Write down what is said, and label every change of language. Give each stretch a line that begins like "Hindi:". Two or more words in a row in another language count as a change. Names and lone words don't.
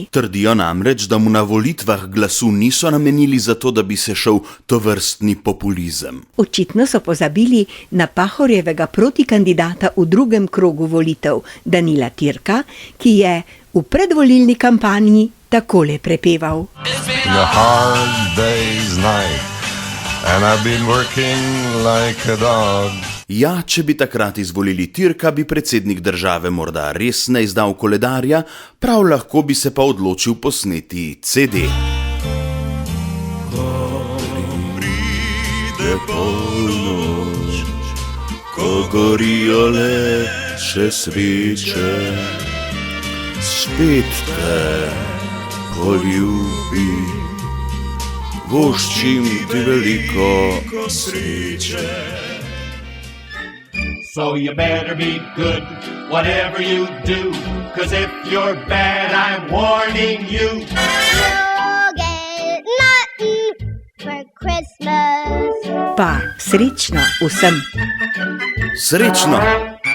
Slovenian: Trdijo namreč, da mu na volitvah glasu niso namenili zato, da bi se šel tovrstni populizem. Očitno so pozabili na Pahorjevega protikandidata v drugem krogu volitev, Danila Türka, ki je v predvolilni kampanji takole prepeval.
English: A hard day's night, and I've been working like a dog.
Slovenian: Ja, če bi takrat izvolili Türka, bi predsednik države morda res ne izdal koledarja, prav lahko bi se pa odločil posneti CD. Ko pride polnoč, ko gorijo le še sveče, spet te poljubi, voščim ti veliko sreče.
English: So you better be good, whatever you do, 'cause if you're bad, I'm warning you. You'll get nothing for Christmas.
Slovenian: Pa srečno vsem! Srečno!